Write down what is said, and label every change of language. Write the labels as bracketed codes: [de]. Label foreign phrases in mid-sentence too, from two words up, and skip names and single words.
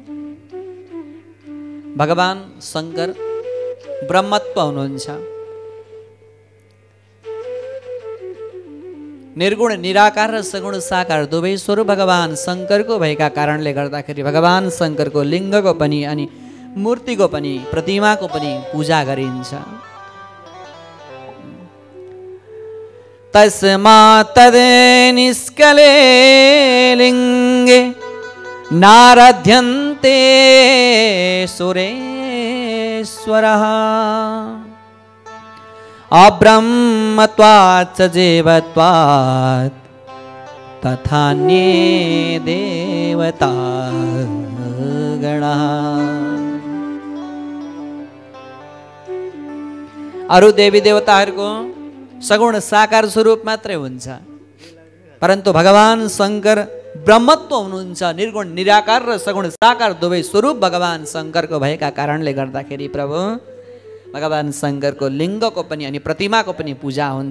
[ne] भगवान शङ्कर ब्रह्मत्व हुनुहुन्छ। निर्गुण निराकार र सगुण साकार दुवै स्वरूप भगवान शङ्करको भएका कारणले गर्दाखेरि भगवान शङ्करको लिङ्गको पनि अनि मूर्तिको पनि प्रतिमाको पनि पूजा गरिन्छ। [sa] तस्मात् निष्कले लिङ्गे नाराध्यन्ते सुरेश्वरः अब्रह्मत्वात् च जीवत्वात् तथान्ये देवता गणः। [ne] अरु देवी देवताहरूको सगुण साकार स्वरूप मात्रै हुन्छ, परन्तु भगवान शङ्कर ब्रह्मत्व हुनुहुन्छ। निर्गुण निराकार र सगुण साकार दुवै स्वरूप भगवान शङ्करको भएका कारणले गर्दाखेरि प्रभु भगवान शङ्करको लिङ्गको पनि अनि प्रतिमाको पनि पूजा हुन्छ।